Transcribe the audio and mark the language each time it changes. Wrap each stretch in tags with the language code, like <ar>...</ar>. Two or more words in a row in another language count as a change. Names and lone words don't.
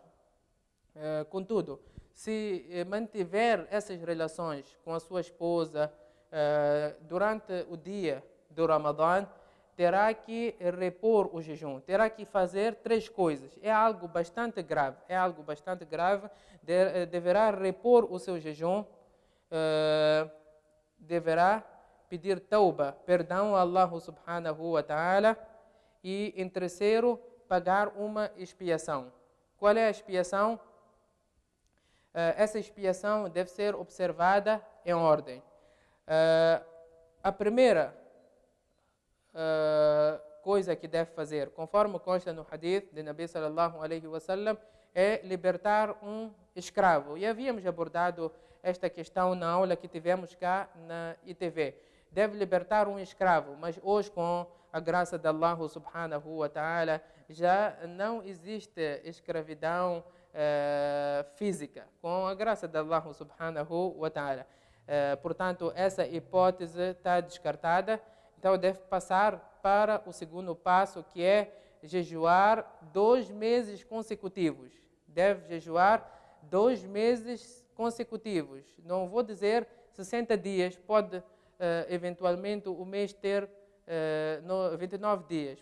<pt>Contudo, se mantiver essas relações com a sua esposa durante o dia do Ramadã, terá que repor o jejum, terá que fazer 3 coisas. É algo bastante grave, deverá repor o seu jejum, deverá pedir tauba, perdão a</pt> <ar>الله سبحانه وتعالى,</ar> <pt>e em terceiro, pagar uma expiação. Qual é a expiação? Essa expiação deve ser observada em ordem. A primeira coisa que deve fazer, conforme consta no hadith de</pt> <ar>نبي صلى الله عليه وسلم,</ar> <pt>é libertar um escravo. E havíamos abordado esta questão na aula que tivemos cá na ITV. Deve libertar um escravo, mas hoje, com a graça de</pt> <ar>الله سبحانه وتعالى,</ar> <pt>já não existe escravidão física, com a graça de</pt> <ar>الله سبحانه وتعالى.</ar> <pt>Portanto, essa hipótese está descartada. Então, deve passar para o segundo passo, que é jejuar 2 meses consecutivos. Deve jejuar 2 meses consecutivos. Não vou dizer 60 dias, pode eventualmente o mês ter 29 dias.</pt>